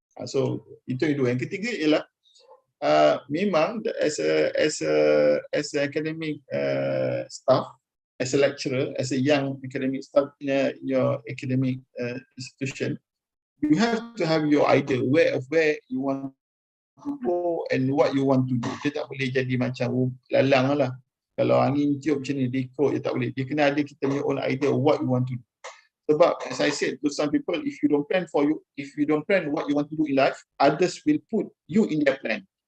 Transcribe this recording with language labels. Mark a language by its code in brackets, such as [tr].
[en] So [ms] itu yang dua. Yang ketiga ialah memang [en] as a academic staff, as a lecturer, as a young academic staff in your academic institution, you have to have your idea where you want to go and what you want to do. [ms] Dia tak boleh jadi macam lalang lah. Kalau angin tiup macam ni, dia ikut, dia tak boleh. Dia kena ada kita punya [en] own idea what you want to do. Sebab as I said to some people, if you don't plan what you want to do in life, others will put you in their plan.